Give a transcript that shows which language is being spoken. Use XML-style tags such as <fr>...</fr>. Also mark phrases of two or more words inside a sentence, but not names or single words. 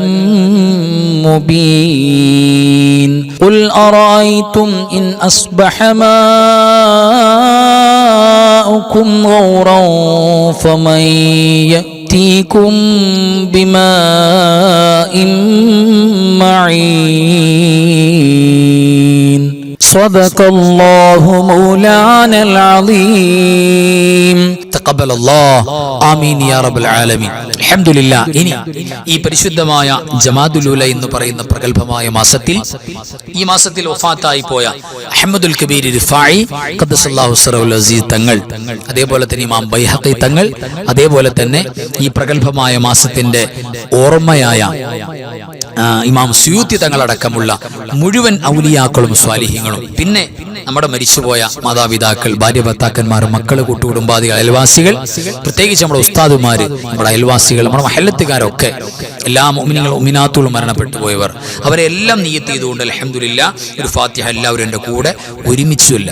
<ar>مبين قل أرأيتم إن أصبح ماؤكم غورا فمن يأتيكم بماء معين صدق الله مولانا العظيم تقبل الله آمين يا رب العالمين الحمد لله</ar> <ml>ഇനി ഈ പരിശുദ്ധമായ ജമാദുൽ ഉല എന്ന് പറയുന്ന പ്രഗൽഭമായ മാസത്തിൽ ഈ മാസത്തിൽ വഫാത്തായി പോയ അഹ്മദുൽ കബീർ റിഫായി ഖദ്ദസല്ലാഹു</ml> <ar>سره العزيز</ar> <ml>തങ്ങൾ അതേപോലെ തന്നെ ഇമാം ബൈഹഖി തങ്ങൾ അതേപോലെ തന്നെ ഈ പ്രഗൽഭമായ മാസത്തിന്റെ ഓർമ്മയായ ഇമാം സുയൂത്തി തങ്ങളടക്കമുള്ള മുഴുവൻ ഔലിയാക്കളും സ്വാലിഹീങ്ങളും പിന്നെ നമ്മുടെ മരിച്ചുപോയ മാതാപിതാക്കൾ ഭാര്യ ഭർത്താക്കന്മാർ മക്കള് കൂട്ടുകുടുംബാദികൾ അയൽവാസികൾ പ്രത്യേകിച്ച് നമ്മുടെ ഉസ്താദുമാര് നമ്മുടെ അയൽവാസികൾ നമ്മുടെ മഹല്ലത്തുകാരൊക്കെ എല്ലാ മുഅ്മിനീങ്ങളും മുഅ്മിനാത്തുകളും മരണപ്പെട്ടു പോയവർ അവരെ എല്ലാം നിയ്യത്ത് ചെയ്തുകൊണ്ട് അൽഹംദുലില്ലാഹ് ഒരു ഫാത്തിഹ എല്ലാവരും എൻ്റെ കൂടെ ഒരുമിച്ച് ചൊല്ലാം.</ml>